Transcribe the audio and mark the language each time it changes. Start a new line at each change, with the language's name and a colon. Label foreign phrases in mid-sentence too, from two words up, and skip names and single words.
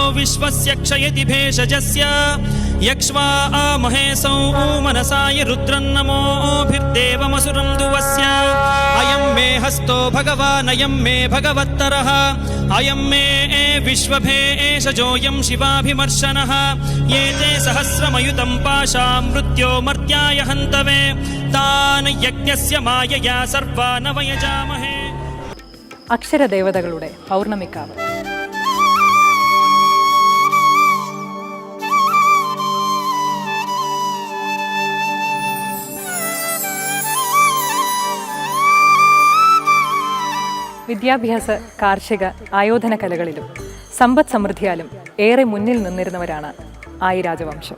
Sanskrit: विश्वस्य क्षयति भेषजस्य यक्ष्वा महेशौ मनसाय रुद्रन्नमोभिर्देवमसुरं दुवस्य अयं मे हस्तो भगवान् अयं मे भगवत्तरः अयं मे विश्वभेषजोऽयं शिवाभिमर्शनः ये ते सहस्रमयुतं पाशां मृत्यो मर्त्याय हन्तवे तान् यज्ञस्य मायया सर्वान् वयजामहे.
Malayalam: അക്ഷരദേവതകളുടെ പൗർണമിക്കാവ്. വിദ്യാഭ്യാസ, കാർഷിക, ആയോധന കലകളിലും സമ്പദ് സമൃദ്ധിയാലും ഏറെ മുന്നിൽ നിന്നിരുന്നവരാണ് ആയി രാജവംശം.